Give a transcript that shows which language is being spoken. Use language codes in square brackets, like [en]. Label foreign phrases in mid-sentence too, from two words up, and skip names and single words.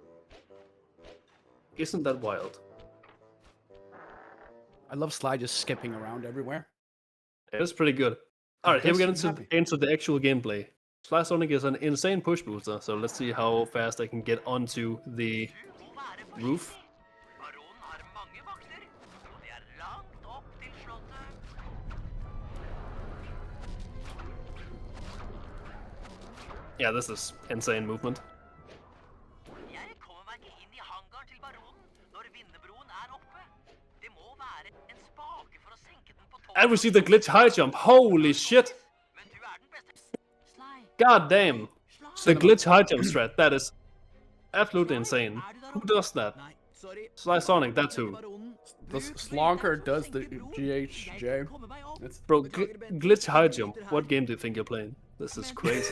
[en] Isn't that wild? I love Sly just skipping around everywhere. It is pretty good. Alright, here we get into the actual gameplay. Sly Sonic is an insane push booster, so let's see how fast I can get onto the roof. [no] Baronen har mange vakter, og det er langt opp til slottet. [en] Yeah, this is insane movement. [no] Jeg kommer meg ikke inn i hangaren til baronen når vindebroen er oppe. Det må være en spake for å senke den på tårnet. [en] And we see the glitch high jump. Holy shit! [no] Men du er den beste. Sly, [en] God damn! The glitch high jump strat, that is absolutely insane. Who does that? Sly Sonic, that's who. Slonker does the GHJ. Bro, glitch high jump. What game do you think you're playing? This is crazy.